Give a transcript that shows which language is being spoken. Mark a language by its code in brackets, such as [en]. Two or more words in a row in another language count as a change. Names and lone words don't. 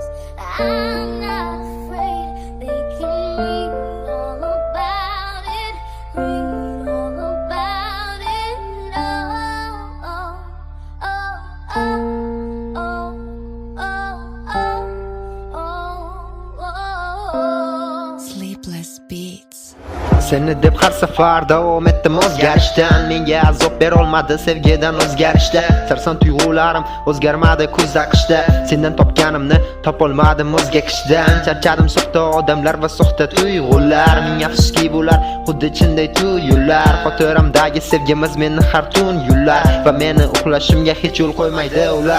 [en] I'm not afraid, they can read all about it. Read all about it. Oh, oh, oh, oh, oh, oh, oh, oh. Sleepless Beats. [uz] Seni deb har safar davom etdim o'zgarishdan. Menga azob berolmadi sevgidan o'zgarishda. Sarson tuyg'ularim o'zgarmadi kuzda qishda. Sendan topganimni topolmadim o'zga kishdan. Charchadim soxta odamlar va soxta tuyg'ular. Ming afsuski bular xuddi chinday tuyular. Xotiramdagi sevgimiz meni har tun yullar va meni uxlashimga hech yo'l qo'ymaydi ular.